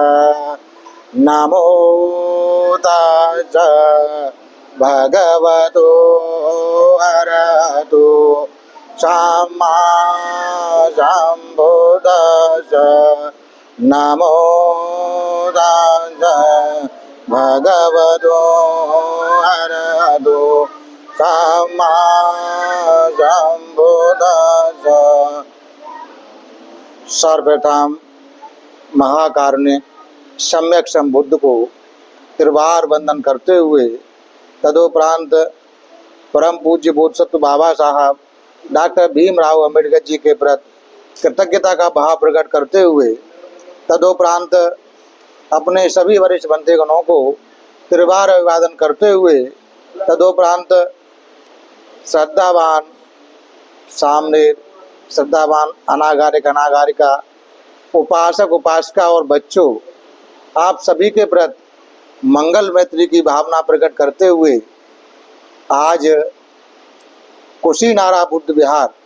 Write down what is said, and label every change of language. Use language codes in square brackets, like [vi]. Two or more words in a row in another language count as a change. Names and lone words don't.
[pi] नमो तस्सै भगवतो अरहतो सम्मा सम्बुद्धिस्स। नमो तस्सै भगवतो अरहतो सम्मा सम्बुद्धिस्स। [hi] सर्वप्रथम महाकारुण्य सम्यक संबुद्ध को त्रिवार वंदन करते हुए तदोपरांत परम पूज्य बोधिसत्व बाबा साहब डॉक्टर भीमराव अम्बेडकर जी के प्रति कृतज्ञता का भाव प्रकट करते हुए तदोपरांत अपने सभी वरिष्ठ बंधुगणों को त्रिवार अभिवादन करते हुए तदोपरांत श्रद्धावान सामने श्रद्धावान अनागारिक अनागारिका उपासक उपासिका और बच्चों आप सभी के प्रति मंगल मैत्री की भावना प्रकट करते हुए आज कुशीनारा बुद्ध विहार